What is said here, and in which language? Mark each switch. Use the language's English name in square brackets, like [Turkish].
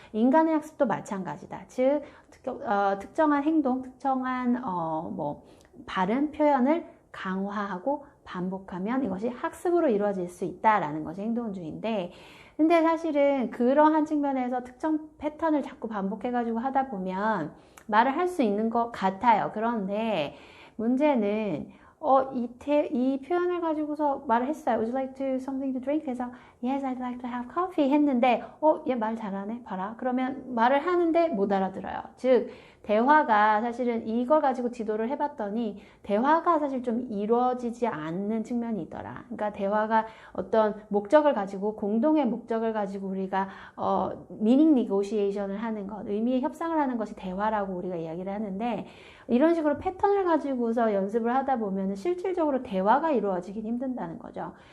[Korean] 인간의 학습도 마찬가지다. 즉 특정한 행동, 특정한 발음, 표현을 강화하고 반복하면 이것이 학습으로 이루어질 수 있다라는 것이 행동주의인데, 근데 사실은 그러한 측면에서 특정 패턴을 자꾸 반복해가지고 하다 보면 말을 할 수 있는 것 같아요. 그런데 문제는 이 표현을 가지고서 말을 했어요. [English] Would you like to something to drink? [Korean] 그래서 [English] Yes, I'd like to have coffee [Korean] 했는데 얘 말 잘하네. 봐라. 그러면 말을 하는데 못 알아들어요. 즉 대화가 사실은 이걸 가지고 지도를 해봤더니 대화가 사실 좀 이루어지지 않는 측면이 있더라. 그러니까 대화가 어떤 목적을 가지고 공동의 목적을 가지고 우리가 미닝 니고시에이션을 하는 것, 의미의 협상을 하는 것이 대화라고 우리가 이야기를 하는데, 이런 식으로 패턴을 가지고서 연습을 하다 보면 실질적으로 대화가 이루어지긴 힘든다는 거죠.